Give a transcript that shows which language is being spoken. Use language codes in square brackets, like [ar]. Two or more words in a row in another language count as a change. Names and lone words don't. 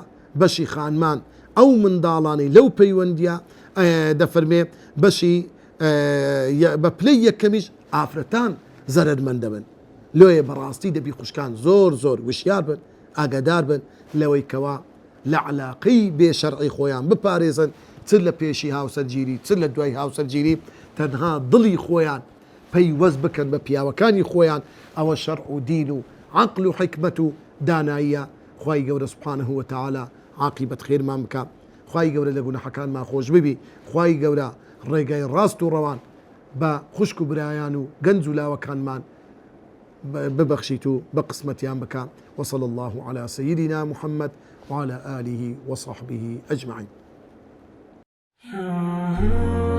[ckb] بەشی خانمان ئەو منداڵانی لەو پەیوەندیە دەفەرمێ بەشی بە پلەی یەکەمیش ئافرەتان زەرمەندە بن لۆیە بەڕاستی دەبی خوشکان زۆر وشیار بن ئاگادار بن لەوەی کەوا لە علاقەی بێشەرعی خۆیان بپارێزن چ لە پێشی هاوسەرگیری چ لە دوای هاوسەرگیری تەنها دڵی خۆیان پەیوەست بکەن بە پیاوەکانی خۆیان ئەوە شەرع و دین و عەقل و حیکمەت و داناییە. خوای گەورە [ar] سوبحانەه وتەعالا [ckb] عاقیبەت خێرمان بکە، خوای گەورە لە گوناحەکانمان خۆش ببی، خوای گەورە ڕێگای ڕاست و ڕەوان بە خوشک و برایان و گەنج و لاوەکانمان ببەخشیت و بە قسمەتیان بکە. [ar] وصلى الله على سيدنا محمد وعلى آله وصحبه أجمعين.